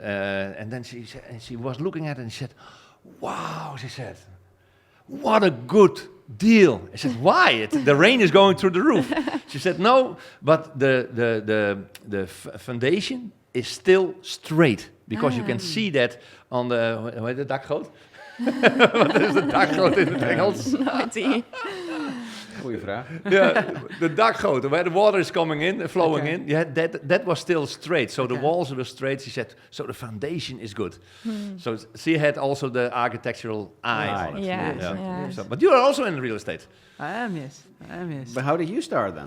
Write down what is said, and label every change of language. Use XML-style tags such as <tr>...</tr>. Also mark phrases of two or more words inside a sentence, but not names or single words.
<en>And then she was looking at it and she said, "Wow," she said, "what a good deal." I said, "Why? The rain is going through the roof." She said, "No, but the foundation is still straight because you can see that on the dakgoot."</en> <nl>Wat is de dakgoot in het Engels?</nl> <en>No idea.</en> <nl>Goeie vraag.</nl> <en>Yeah, the dakgoot, where the water is coming in, flowing in. Yeah, that was still straight. So the walls were straight. She said, so the foundation is good. So she had also the architectural eye on it. Yeah. So, but you are also in real estate. I am, yes. But how did you start then?</en>